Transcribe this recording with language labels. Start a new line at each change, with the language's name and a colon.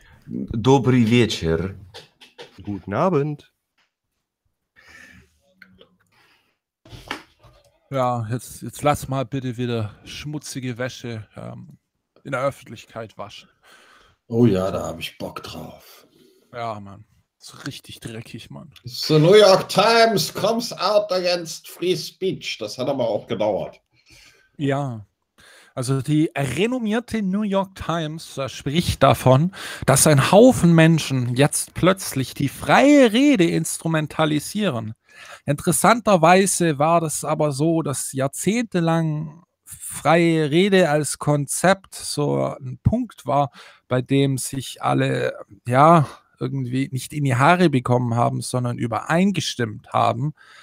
Polish: Dobry wieczer.
German: Guten Abend. Ja, jetzt lass mal bitte wieder schmutzige Wäsche in der Öffentlichkeit waschen. Oh ja, da habe ich Bock drauf. Ja, Mann. So richtig dreckig, Mann.
English: The New York Times comes out against free speech.
German: Das hat aber auch gedauert. Ja. Also die renommierte New York Times spricht davon, dass ein Haufen Menschen jetzt plötzlich die freie Rede instrumentalisieren. Interessanterweise war das aber so, dass jahrzehntelang freie Rede als Konzept so ein Punkt war, bei dem sich alle ja irgendwie nicht in die Haare bekommen haben, sondern übereingestimmt haben.